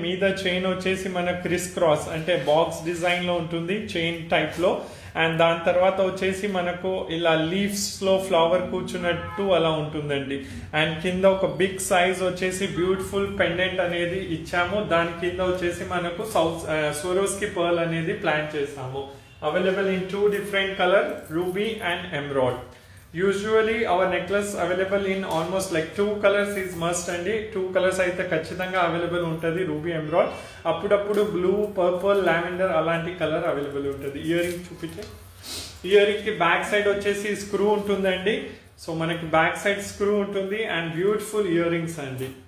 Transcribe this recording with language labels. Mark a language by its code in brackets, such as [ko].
[te] మీద చైన్ వచ్చేసి మన క్రిస్ క్రాస్ అంటే బాక్స్ డిజైన్ లో ఉంటుంది, చైన్ టైప్ లో. అండ్ దాని తర్వాత వచ్చేసి మనకు ఇలా లీవ్స్ లో ఫ్లవర్ కూర్చున్నట్టు అలా ఉంటుందండి. అండ్ కింద ఒక బిగ్ సైజ్ వచ్చేసి బ్యూటిఫుల్ పెండెంట్ అనేది ఇచ్చాము. దాని కింద వచ్చేసి మనకు స్వరోస్కి పర్ల్ అనేది ప్లాన్ చేసాము. [en] Available in 2 different color, ruby and emerald. Usually our necklace available in almost like 2 colors is must అండి. [te] 2 colors అయితే ఖచ్చితంగా అవైలబుల్ ఉంటుంది, రూబీ ఎమరాల్డ్. అప్పుడప్పుడు బ్లూ, పర్పుల్, లావెండర్ అలాంటి కలర్ అవైలబుల్ ఉంటుంది. ఇయర్ రింగ్ చూపించే. ఇయర్ రింగ్ కి బ్యాక్ సైడ్ వచ్చేసి స్క్రూ ఉంటుందండి. సో మనకి బ్యాక్ సైడ్ స్క్రూ ఉంటుంది అండ్ బ్యూటిఫుల్ ఇయర్ రింగ్స్ అండి.